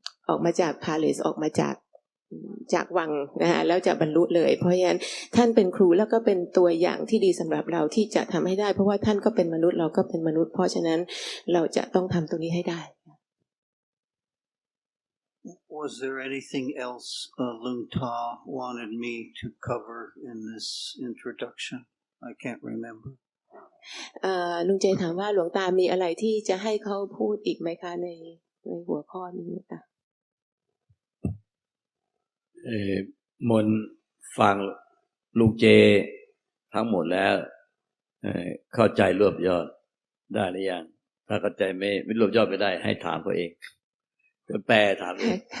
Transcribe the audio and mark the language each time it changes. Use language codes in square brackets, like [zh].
[th] ออกมาจากพาเลสออกมาจากวังนะคะแล้วจะบรรลุเลยเพราะฉะนั้นท่านเป็นครูแล้วก็เป็นตัวอย่างที่ดีสำหรับเราที่จะทำให้ได้เพราะว่าท่านก็เป็นมนุษย์เราก็เป็นมนุษย์เพราะฉะนั้นเราจะต้องทำตรงนี้ให้ได้ [en] Was there anything else Lung Ta wanted me to cover in this introduction? I can't remember. [th] ลุงเจถามว่าหลวงตามีอะไรที่จะให้เขาพูดอีกไหมคะในหัวข้อนี้ค่ะ มนฟังลุงเจทั้งหมดแล้วเข้าใจรวบยอดได้หรือยังถ้าเข้าใจไม่รวบยอดไม่ได้ให้ถามตัวเองแปลถามเอง